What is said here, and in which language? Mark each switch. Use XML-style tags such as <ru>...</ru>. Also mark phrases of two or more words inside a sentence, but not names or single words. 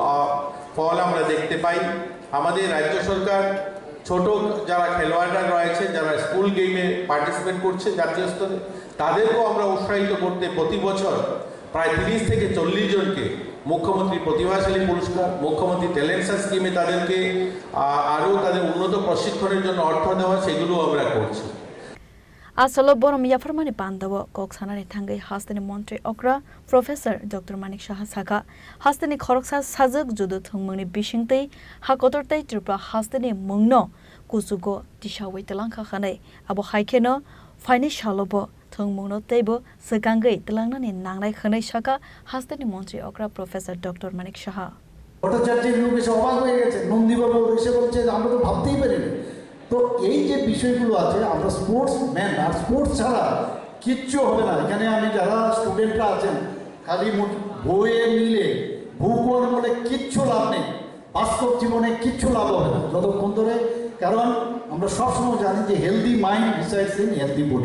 <bn>ফল আমরা দেখতে পাই আমাদের রাজ্য সরকার ছোট যারা খেলোয়াড়রা রয়েছে যারা</bn> <en>school game participate</en> <bn>করছে জাতীয় স্তরে তাদেরকেও আমরা উৎসাহিত করতে প্রতি বছর প্রায় 30 থেকে 40 জনকে মুখ্যমন্ত্রী প্রতিভাশালী পুরস্কার মুখ্যমন্ত্রী</bn> <en>talent search scheme</en> <bn>তাদেরকে আরও তাদের উন্নত প্রশিক্ষণের জন্য অর্থ দেওয়া সেগুলো আমরা করছি</bn> <trp>Asalo Borom Yafarmani Pandawa Koksanari Tangai Hastani Montri Okra Professor Dr. Manik Shaha Saka Hastani Koroksa Sazak Judo Thungmani Bishingtei Hakotortei Tripura Hastani Mungno Kusugo Tishawi Telanka Khane Abu Haikeno Faini Shalobo Thungmungno Tebo Sekangai Telangani Nangnai Khane Shaka Hastani Montri Okra Professor Dr. Manik Shaha</trp> <bn>ভট্টাচার্যের লোক এসে অবাক হয়ে গেছে নন্দীবাবু এসে বলছে আমরা তো ভাবতেই পারিনি তো এই যে বিষয়গুলো আছে আমরা স্পোর্টসম্যান আর স্পোর্টস ছাড়া কিচ্ছু হবে না এখানে আমি যারা স্টুডেন্টরা আছেন খালি বইয়ে নিলে ভূগোল বলে কিচ্ছু লাভ নেই বাস্তব জীবনে কিচ্ছু লাভ হবে না যতক্ষণ ধরে, কারণ আমরা সবসময় জানি যে</bn> <en>healthy mind decides in healthy body.</en>